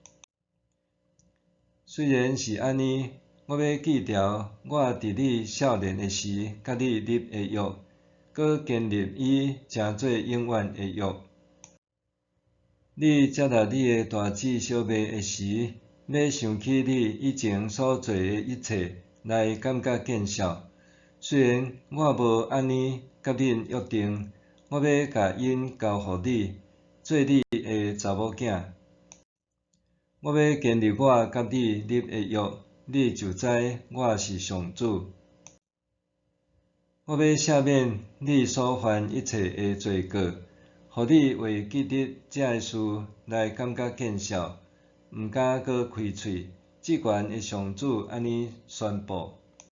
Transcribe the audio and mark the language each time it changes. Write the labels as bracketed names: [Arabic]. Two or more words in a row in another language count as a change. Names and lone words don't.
[Min Nan Chinese] 虽然是安尼，我要记牢我伫你少年的时甲你立的约，搁建立伊诚做永远的约。你接纳你的大姊小妹的时，要想起你以前所做的一切，来感觉见笑。虽然我无安尼甲恁约定，我要甲因交互你，做你的查某囝。我要建立我甲你立的约，你就知我是上主。我要赦免你所犯一切的罪过，互你为记得这个事来感觉见笑，毋敢搁开喙。至悬的上主安尼宣布。